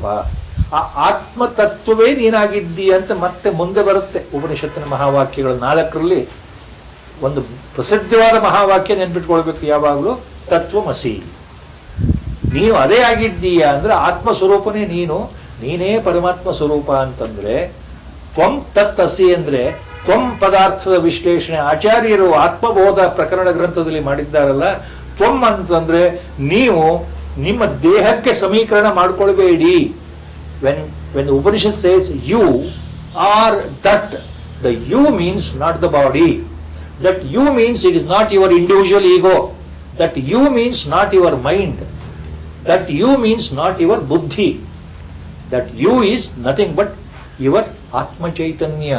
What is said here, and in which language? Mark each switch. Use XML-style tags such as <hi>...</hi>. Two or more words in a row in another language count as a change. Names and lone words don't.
<kn>ಆ ಆತ್ಮ ತತ್ವವೇ ನೀನಾಗಿದ್ದೀಯ ಅಂತ ಮತ್ತೆ ಮುಂದೆ ಬರುತ್ತೆ ಉಪನಿಷತ್ತಿನ ಮಹಾವಾಕ್ಯಗಳು 4ರಲ್ಲಿ. ಒಂದು ಪ್ರಸಿದ್ಧವಾದ ಮಹಾವಾಕ್ಯ ನೆನ್ಪಿಟ್ಕೊಳ್ಬೇಕು ಯಾವಾಗಲೂ, ತತ್ವಮಸಿ. ನೀನು ಅದೇ ಆಗಿದ್ದೀಯ ಅಂದ್ರೆ ಆತ್ಮ ಸ್ವರೂಪನೇ ನೀನು, ನೀನೇ ಪರಮಾತ್ಮ ಸ್ವರೂಪ ಅಂತಂದ್ರೆ</kn> <sa>ತ್ವಂ ತತ್ ಅಸಿ</sa> <kn>ಅಂದ್ರೆ ತ್ವಂ ಪದಾರ್ಥದ ವಿಶ್ಲೇಷಣೆ ಆಚಾರ್ಯರು ಆತ್ಮಬೋಧ ಪ್ರಕರಣ ಗ್ರಂಥದಲ್ಲಿ ಮಾಡಿದ್ದಾರಲ್ಲ. ತ್ವಂ ಅಂತಂದ್ರೆ ನೀವು ನಿಮ್ಮ ದೇಹಕ್ಕೆ ಸಮೀಕರಣ ಮಾಡ್ಕೊಳ್ಬೇಡಿ.</kn> <en>when the Upanishad says you are that, the you means not the body. That you means it is not your individual ego. That you means not your mind. That you means not your buddhi. That you is nothing but your</en> <sa>आत्म चैतन्य.</sa>